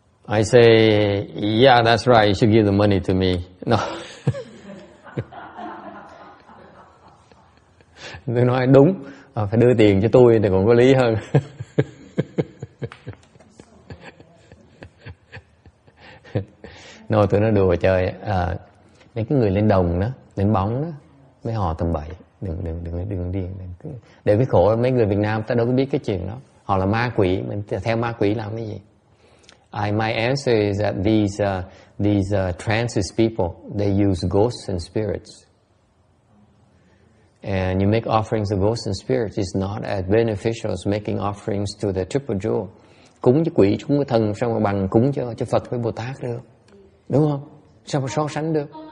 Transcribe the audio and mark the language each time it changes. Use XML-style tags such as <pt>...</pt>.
<en>I say, yeah, that's right. You should give the money to me. No.</en> <vi>Tôi nói đúng, phải đưa tiền cho tôi thì còn có lý hơn. No, tôi nói đùa chơi. Mấy cái người lên đồng đó, lên bóng đó, mấy họ tầm bậy, đừng điên. Để cái khổ mấy người Việt Nam ta đâu có biết cái chuyện đó. Họ là ma quỷ, mình theo ma quỷ làm cái gì?</vi> <en>My answer is that these trances people, they use ghosts and spirits. And you make offerings of ghosts and spirits is not as beneficial as making offerings to the triple jewel.</en> <vi>Cúng với quỷ, cúng với thần, sao mà bằng cúng cho Phật với Bồ Tát được? Đúng không? Sao mà so sánh được?</vi>